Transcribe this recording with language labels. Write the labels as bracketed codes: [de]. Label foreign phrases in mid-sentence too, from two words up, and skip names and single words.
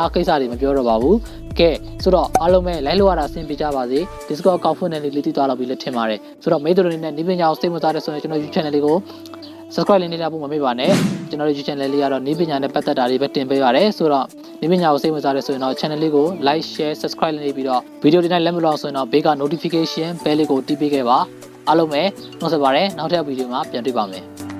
[my] ကိစ္စတွေမပြောတော့ပါဘူးကဲဆိုတော့အားလုံးပဲလိုက်လို့ရတာအဆင်ပြေကြပါစေ Discord account ဖွင့်နေလေးသိသွားတော့ပြီလို့ထင်ပါတယ်ဆိုတော့မိတ်ဆွေတို့အနေနဲ့ဒီပညာကိုစိတ်ဝင်စားတဲ့ဆိုရင်ကျွန်တော် YouTube channel လေးကို subscribe လေးနေတာပို့မမေ့ပါနဲ့ကျွန်တော်တို့ YouTube channel လေးကတော့နည်းပညာနဲ့ပတ်သက်တာတွေပဲတင်ပေးရတယ်ဆိုတော့နည်းပညာကိုစိတ်ဝင်စားရဆိုရင်တော့ channel လေးကို [en] like share subscribe [my] လေးနေပြီးတော့ video တွေနဲ့လက်မလို့ဆိုရင်တော့ဘေးက [en] notification bell [my] လေးကိုတီးပေးခဲ့ပါအားလုံးပဲနှုတ်ဆက်ပါတယ်နောက်ထပ် video မှာပြန်တွေ့ပါမယ်